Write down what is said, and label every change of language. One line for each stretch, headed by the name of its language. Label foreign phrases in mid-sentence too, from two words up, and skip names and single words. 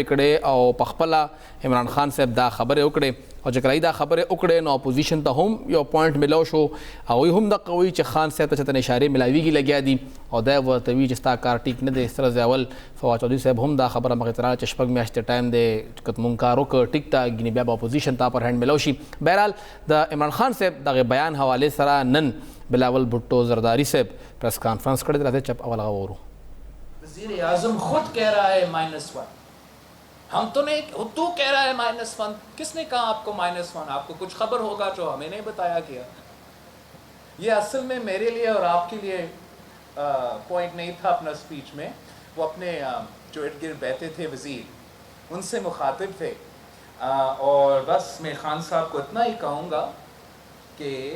Pashto: وې کړې او په خپله عمران خان صاحب دا خبرې وکړې او چې کله دا خبرې وکړې نو اپوزیشن ته هم یو پوینټ ملو شو هغوی هم دقه وایي چې خان صاحب ته چېرته اشارې ملاویږي لګیا دي او دا یې ورته وي چې ستا کار ټیک نه دی سره ځای فواد چودھری صاحب هم دا خبره مخې ته راغله چې 6 میاشتې ټایم دی که مونږ کار وکړو ټیک ته ګینې بیا به اپوزیشن ته
English: upper hand
Pashto: ملو شي بهرحال د عمران خان صاحب دغه بیان حوالې سره نن بلاول بھٹو زرداری صاحب
English: press conference
Pashto: کړی دی راځئ چپ اول هغه وورو
Urdu: وزیر اعظم خود کہہ رہا ہے -1 ہم تو نہیں تو کہہ رہا ہے -1 کس نے کہا آپ کو -1 آپ کو کچھ خبر ہوگا جو ہمیں نہیں بتایا گیا یہ اصل میں میرے لیے اور آپ کے لیے پوائنٹ نہیں تھا اپنا سپیچ میں وہ اپنے جو ارد گرد بیٹھے تھے وزیر ان سے مخاطب تھے اور بس میں خان صاحب کو اتنا ہی کہوں گا کہ